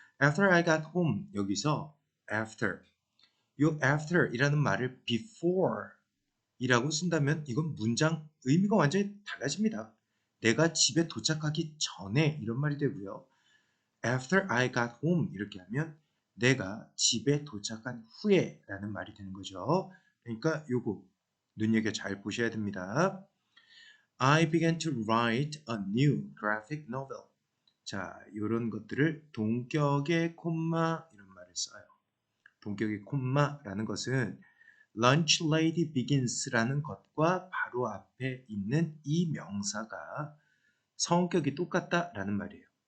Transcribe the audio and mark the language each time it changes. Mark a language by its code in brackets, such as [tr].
[en] After I got home [ko] 여기서 after 요 after 이라는 말을 before 이라고 쓴다면 이건 문장 의미가 완전히 달라집니다. 내가 집에 도착하기 전에 이런 말이 되고요. [en] After I got home [ko] 이렇게 하면 내가 집에 도착한 후에 라는 말이 되는 거죠. 그러니까 요거 눈여겨 잘 보셔야 됩니다. [en] I began to write a new graphic novel. [ko] 자, 이런 것들을 동격의 콤마 이런 말을 써요. 동격의 콤마라는 것은 lunch lady begins라는 것과 바로 앞에 있는 이 명사가 성격이 똑같다라는 말이에요.